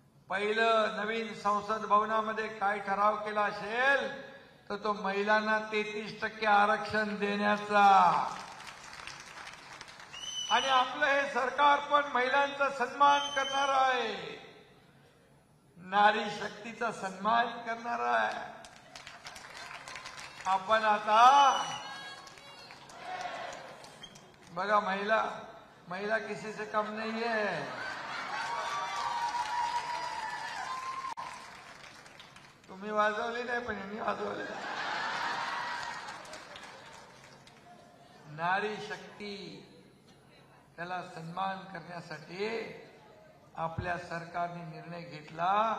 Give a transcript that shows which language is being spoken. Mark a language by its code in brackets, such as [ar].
[mr] पहिलं नवीन संसद भवनामध्ये काय ठराव केला असेल तर तो महिलांना 33% आरक्षण देण्याचा. आणि आपलं हे सरकार पण महिलांचा सन्मान करणार आहे, नारी शक्तीचा सन्मान करणार आहे. आपण आता बघा, [hi] महिला किसी से कम नहीं है. [mr] तुम्ही वाजवली नाही पण यांनी वाजवली. नारी शक्ती त्याला सन्मान करण्यासाठी आपल्या सरकारने निर्णय घेतला.